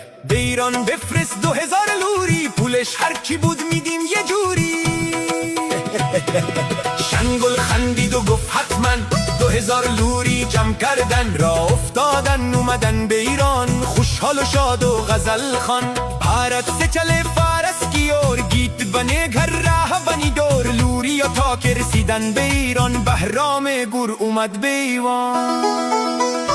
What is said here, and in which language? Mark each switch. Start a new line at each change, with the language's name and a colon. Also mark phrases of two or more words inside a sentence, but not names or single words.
Persian: به ایران بفرست 2000 لوری، پولش هر کی بود میدیم یه جوری. شنگل خندید و گفت حتما 2000 لوری جمع کردن، را افتادن اومدن به ایران، خوشحال و شاد و غزل خان.
Hindi: भारत से चले फारस की ओर, गीत बने घर राह बनी डोर.
Persian: लूरिया تا که رسیدن به ایران, بهرام گور اومد به ایوان.